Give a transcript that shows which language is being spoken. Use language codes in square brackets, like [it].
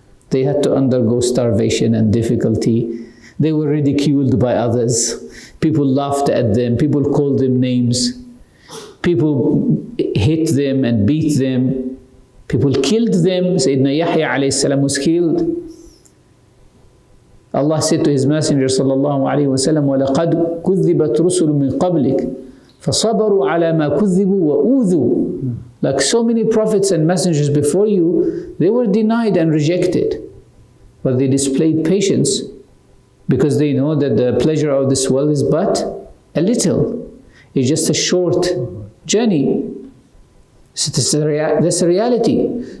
[en] They had to undergo starvation and difficulty. They were ridiculed by others. People laughed at them. People called them names. People hit them and beat them. People killed them. Sayyidina Yahya alayhi salam was killed. Allah said to His Messenger sallallahu alayhi wa sallam, [ar] وَلَقَدْ كُذِّبَتْ رُسُلٌ مِّن قَبْلِكَ فَصَبَرُوا عَلَى مَا كُذِّبُوا وَأُوذُوا. [en] Like so many prophets and messengers before you, they were denied and rejected. But they displayed patience because they know that the pleasure of this world is but a little. It's just a short journey. So that's a reality.